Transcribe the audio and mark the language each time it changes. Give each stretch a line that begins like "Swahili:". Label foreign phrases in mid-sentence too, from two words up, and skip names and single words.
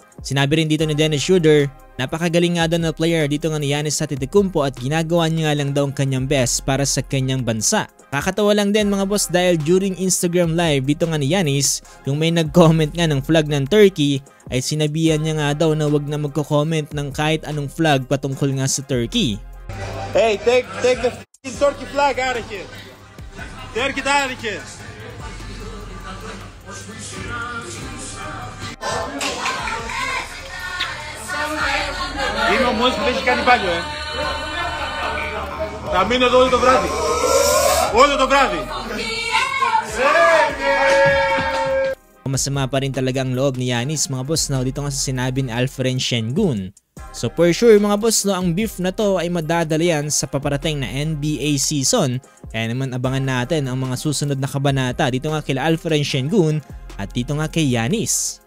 Filipino: Sinabi rin dito ni Dennis Schroeder, napakagaling nga daw na player dito nga ni Giannis Antetokounmpo at ginagawa niya nga lang daw ang kanyang best para sa kanyang bansa. Kakatawa lang din mga boss dahil
English: during Instagram live
Filipino: dito nga ni Giannis, yung may nag-comment nga ng flag ng Turkey ay sinabihan niya nga daw na wag na magko-comment ng kahit anong flag patungkol nga sa Turkey.
English: Hey, take the Turkey flag out of here. Take it out of here.
Greek: Είμαι ο μόνος που δεν έχει κάνει μπάνιο, Θα μείνω εδώ όλο το βράδυ. Όλο το βράδυ.
Filipino: Masama pa rin talaga ang loob ni Giannis mga boss na dito nga sa sinabi ni Alperen Sengun.
English: So for sure
Filipino: mga boss no, ang beef na to ay madadala yan sa paparating na NBA season. Kaya naman abangan natin ang mga susunod na kabanata dito nga kila Alperen Sengun at dito nga kay Giannis.